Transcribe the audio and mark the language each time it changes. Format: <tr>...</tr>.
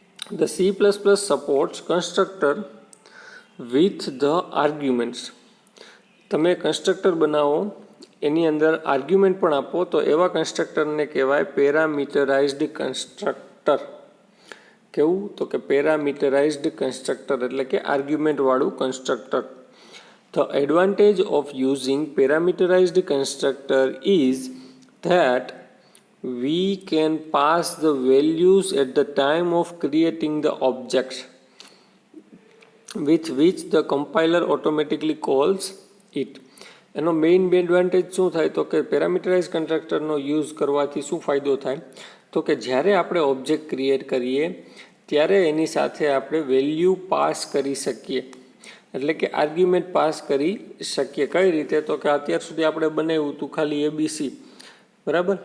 <en>The C++ supports constructor with the arguments.</en> <gu>તમે constructor બનાવો એની અંદર આર્ગ્યુમેન્ટ પણ આપો તો એવા કન્સ્ટ્રક્ટરને કહેવાય પેરામીટરાઇઝ્ડ કન્સ્ટ્રક્ટર. કેવું તો કે પેરામીટરાઇઝ્ડ કન્સ્ટ્રક્ટર એટલે કે આર્ગ્યુમેન્ટ વાળું constructor.</gu> <en>The advantage of using parameterized constructor is that we can pass the values at the time of creating the objects with which the compiler automatically calls it.</en> <gu>એનો main advantage શું થાય તો કે parameterise કન્સ્ટ્રક્ટરનો use કરવાથી શું ફાયદો થાય તો કે જ્યારે આપણે ઓબ્જેક્ટ ક્રિએટ કરીએ ત્યારે એની સાથે આપણે વેલ્યુ પાસ કરી શકીએ, એટલે કે આર્ગ્યુમેન્ટ પાસ કરી શકીએ. કઈ રીતે તો કે અત્યાર સુધી આપણે બનાવ્યું હતું ખાલી ABC. બરાબર.</gu>